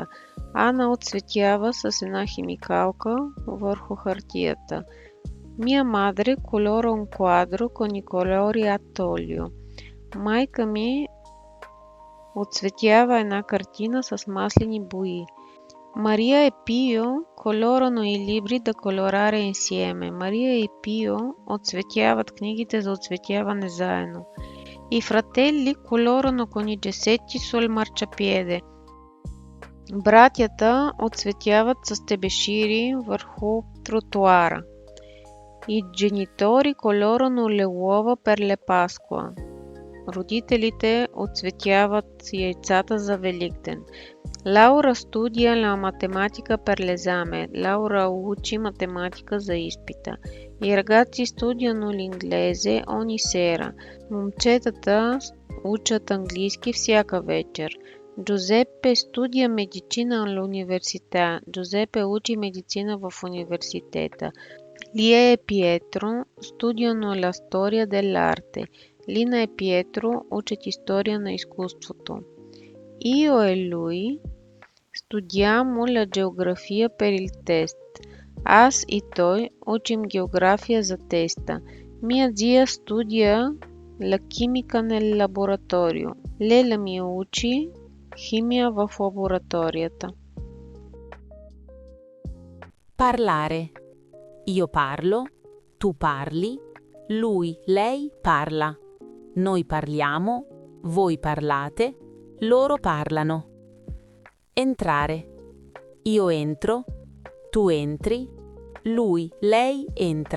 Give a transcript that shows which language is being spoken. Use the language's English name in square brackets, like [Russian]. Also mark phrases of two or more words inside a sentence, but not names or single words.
[Bulgarian] Ана оцветява с една химикалка върху хартията. [Italian] Mia madre colora un quadro con i colori a olio. [Bulgarian] Майка ми оцветява една картина с маслени бои. [Italian] Maria e Pio colorano i libri da colorare insieme. [Bulgarian] Мария и Пио оцветяват книгите за оцветяване заедно. [Italian] I fratelli colorano con i gessetti sul marciapiede. [Bulgarian] Братята оцветяват с тебешири върху тротуара. [Italian] I genitori colorano le uova per le Pasqua. [Bulgarian] Родителите оцветяват яйцата за Великден. [Italian] Laura studia la matematica per l'esame. [Bulgarian] Laura учи математика за изпита. [Italian] I ragazzi studiano l'inglese ogni sera. [Bulgarian] Момчетата учат английски всяка вечер. [Italian] Giuseppe studia medicina all'università. [Bulgarian] Giuseppe учи медицина в университета. [Italian] Lia e Pietro studiano la storia dell'arte. [Bulgarian] Lina e Pietro учат история на изкуството. [Italian] Io e lui studiamo la geografia per il test. [Bulgarian] Аз и той учим география за теста. [Italian] Mia zia studia la chimica nel laboratorio. [Bulgarian] Леля ми учи химия в лабораторията. [Italian] Parlare. Io parlo, tu parli, lui, lei parla. Noi parliamo, voi parlate, loro parlano. Entrare. Io entro, tu entri, lui, lei entra.